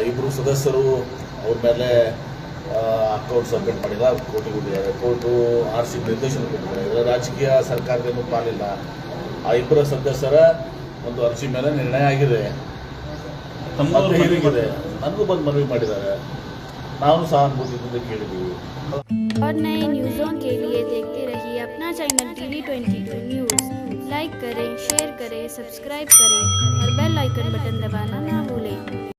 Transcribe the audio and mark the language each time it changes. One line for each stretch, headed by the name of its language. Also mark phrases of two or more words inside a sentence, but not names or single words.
Kannada: ಇಬ್ಬರು ಸದಸ್ಯರು ಅವ್ರ ಮೇಲೆ
English: account submit
Kannada: ಮಾಡಿಲ್ಲ, ಕೋರ್ಟಿಗೆ ಹೋಗಿದ್ದಾರೆ. ಕೋರ್ಟು RC ನಿರ್ದೇಶನ ಕೊಟ್ಟಿದ್ದಾರೆ. ಇದರ ರಾಜಕೀಯ ಸರ್ಕಾರದೇನು ಪಾಲಿಲ್ಲ. ಆ ಇಬ್ಬರ ಸದಸ್ಯರ ಒಂದು ಅರ್ಜಿ ಮೇಲೆ ನಿರ್ಣಯ ಆಗಿದೆ. ತಮ್ಮ ಹೀಗಿದೆ, ನನಗೂ ಬಂದು ಮನವಿ ಮಾಡಿದ್ದಾರೆ. ನಾವು ಸಹಾನುಭೂತಿಯಿಂದ ಕೇಳಿದ್ದೀವಿ.
Hindi: और नए न्यूज़ों के लिए देखते रहिए अपना चैनल TV22 न्यूज़। लाइक करें, शेयर करें, सब्सक्राइब करें और
English: bell icon button
Hindi: दबाना ना भूलें।